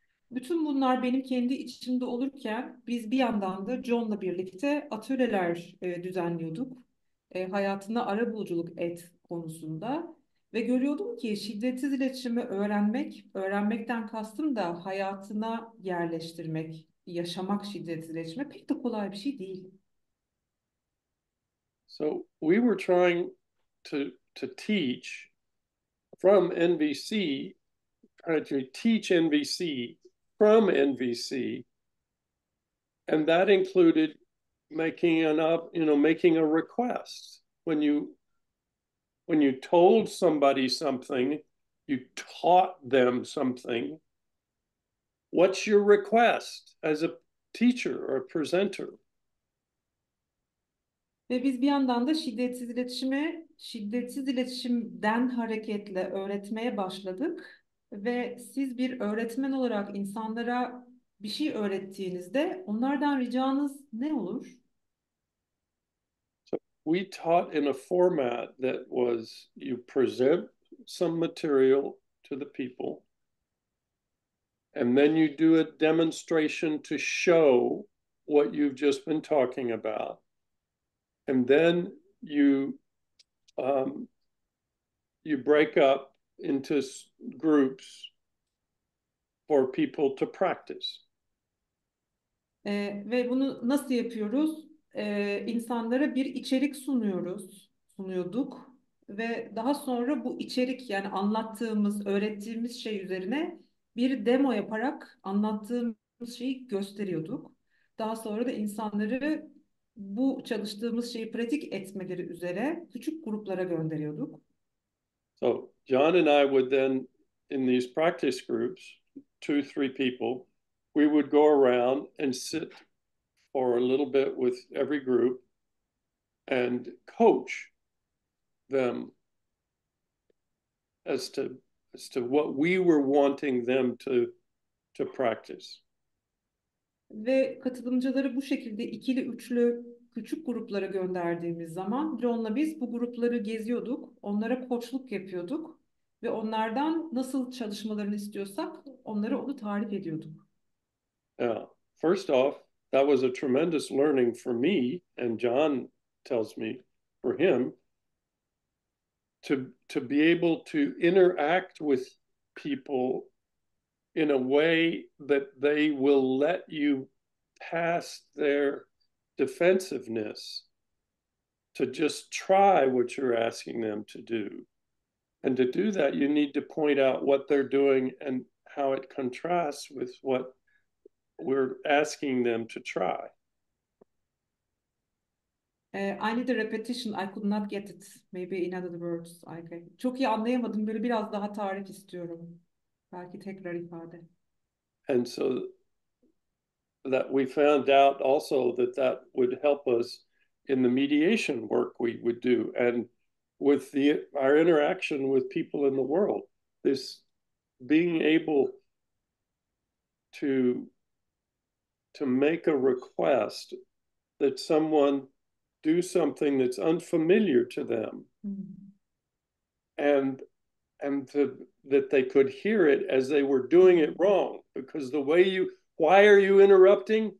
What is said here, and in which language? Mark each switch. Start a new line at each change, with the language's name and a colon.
Turkish: Bütün bunlar benim kendi içimde olurken biz bir yandan da John'la birlikte atölyeler düzenliyorduk. Hayatına arabuluculuk et konusunda. Ve görüyordum ki şiddetsiz iletişimi öğrenmekten kastım da hayatına yerleştirmek, yaşamak şiddetsiz iletişimi pek de kolay bir şey değil.
English: So we were trying to teach from NVC trying to teach NVC from NVC, and that included making a request. When you told somebody something, you taught them something. What's your request as a teacher or a presenter?
Turkish: Ve biz bir yandan da şiddetsiz iletişime, şiddetsiz iletişimden hareketle öğretmeye başladık. Ve siz bir öğretmen olarak insanlara bir şey öğrettiğinizde onlardan ricanız ne olur?
English: So we taught in a format that was you present some material to the people, and then you do a demonstration to show what you've just been talking about. And then you break up into groups for people to practice.
Turkish: Ve bunu nasıl yapıyoruz? İnsanlara bir içerik sunuyorduk ve daha sonra bu içerik yani anlattığımız, öğrettiğimiz şey üzerine bir demo yaparak anlattığımız şeyi gösteriyorduk. Daha sonra da insanları bu çalıştığımız şeyi pratik etmeleri üzere küçük gruplara gönderiyorduk.
English: So John and I would then, in these practice groups, 2-3 people, we would go around and sit for a little bit with every group and coach them as to what we were wanting them to practice.
Turkish: Ve katılımcıları bu şekilde ikili, üçlü küçük gruplara gönderdiğimiz zaman John'la biz bu grupları geziyorduk, onlara koçluk yapıyorduk ve onlardan nasıl çalışmalarını istiyorsak onlara onu tarif ediyorduk.
English: Yeah. First off, that was a tremendous learning for me, and John tells me for him to be able to interact with people in a way that they will let you past their defensiveness to just try what you're asking them to do. And to do that, you need to point out what they're doing and how it contrasts with what we're asking them to try. I need a repetition. I could not get it. Maybe in other words.
Turkish: Çok iyi anlayamadım. Böyle biraz daha tarif istiyorum. Belki tekrar ifade.
English: And so that we found out also that would help us in the mediation work we would do and with our interaction with people in the world. This being able to make a request that someone do something that's unfamiliar to them, and that they could hear it as they were doing it wrong, because why are you interrupting?